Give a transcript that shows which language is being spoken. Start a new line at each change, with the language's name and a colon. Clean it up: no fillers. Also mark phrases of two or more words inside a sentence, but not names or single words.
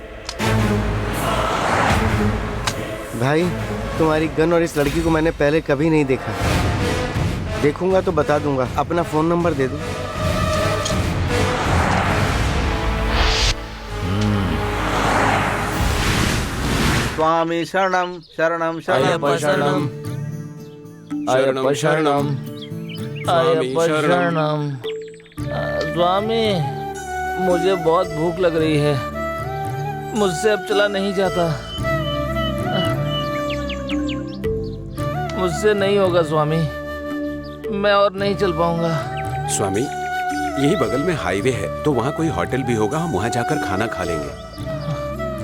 Hindi: भाई, तुम्हारी गन और इस लड़की को मैंने पहले कभी नहीं देखा। देखूंगा तो बता दूंगा। अपना फोन नंबर दे दो।
Sanskrit: स्वामी शरणम शरणम शरणम शरणम अयप्पा शरणम, अयप्पा शरणम।
Hindi: स्वामी, मुझे बहुत भूख लग रही है, मुझसे अब चला नहीं जाता। मुझसे नहीं होगा स्वामी, मैं और नहीं चल पाऊंगा। स्वामी, यही बगल में हाईवे है, तो वहाँ कोई होटल भी होगा, हम वहाँ जाकर खाना खा लेंगे।